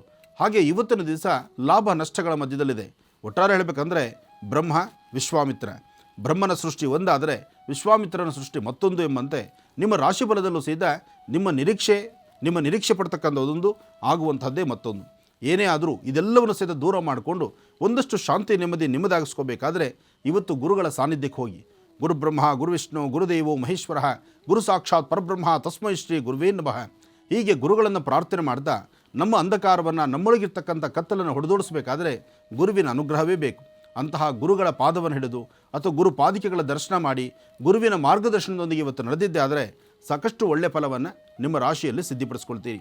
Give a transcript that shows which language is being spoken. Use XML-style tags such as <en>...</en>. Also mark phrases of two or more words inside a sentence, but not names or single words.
<kn>ಹಾಗೆ ಇವತ್ತಿನ ದಿವಸ ಲಾಭ ನಷ್ಟಗಳ ಮಧ್ಯದಲ್ಲಿದೆ. ಒಟ್ಟಾರೆ ಹೇಳಬೇಕಂದ್ರೆ ಬ್ರಹ್ಮ ವಿಶ್ವಾಮಿತ್ರ, ಬ್ರಹ್ಮನ ಸೃಷ್ಟಿ ಒಂದಾದರೆ ವಿಶ್ವಾಮಿತ್ರನ ಸೃಷ್ಟಿ ಮತ್ತೊಂದು ಎಂಬಂತೆ ನಿಮ್ಮ ರಾಶಿ ಫಲದಲ್ಲೂ ಸಹಿತ ನಿಮ್ಮ ನಿರೀಕ್ಷೆ ಪಡ್ತಕ್ಕಂಥದ್ದೊಂದು ಆಗುವಂಥದ್ದೇ ಮತ್ತೊಂದು. ಏನೇ ಆದರೂ ಇದೆಲ್ಲವನ್ನು ಸಹಿತ ದೂರ ಮಾಡಿಕೊಂಡು ಒಂದಷ್ಟು ಶಾಂತಿ ನೆಮ್ಮದಿ ನಿಮ್ಮದಾಗಿಸ್ಕೋಬೇಕಾದ್ರೆ ಇವತ್ತು ಗುರುಗಳ ಸಾನ್ನಿಧ್ಯಕ್ಕೆ ಹೋಗಿ.</kn> <sa>ಗುರು ಬ್ರಹ್ಮ ಗುರು ವಿಷ್ಣು ಗುರುದೇವೋ ಮಹೇಶ್ವರ ಗುರು ಸಾಕ್ಷಾತ್ ಪರಬ್ರಹ್ಮ ತಸ್ಮೈ ಶ್ರೀ ಗುರುವೇ ನಮಃ.</sa> <kn>ಹೀಗೆ ಗುರುಗಳನ್ನು ಪ್ರಾರ್ಥನೆ ಮಾಡ್ತಾ ನಮ್ಮ ಅಂಧಕಾರವನ್ನು, ನಮ್ಮೊಳಗಿರ್ತಕ್ಕಂಥ ಕತ್ತಲನ್ನು ಹೊಡೆದೋಡಿಸಬೇಕಾದ್ರೆ ಗುರುವಿನ ಅನುಗ್ರಹವೇ ಬೇಕು. ಅಂತಹ ಗುರುಗಳ ಪಾದವನ್ನು ಹಿಡಿದು ಅಥವಾ ಗುರು ಪಾದಿಕೆಗಳ ದರ್ಶನ ಮಾಡಿ ಗುರುವಿನ ಮಾರ್ಗದರ್ಶನದೊಂದಿಗೆ ಇವತ್ತು ನಡೆದಿದ್ದೆ ಆದರೆ ಸಾಕಷ್ಟು ಒಳ್ಳೆಯ ಫಲವನ್ನು ನಿಮ್ಮ ರಾಶಿಯಲ್ಲಿ ಸಿದ್ಧಿಪಡಿಸ್ಕೊಳ್ತೀರಿ.</kn>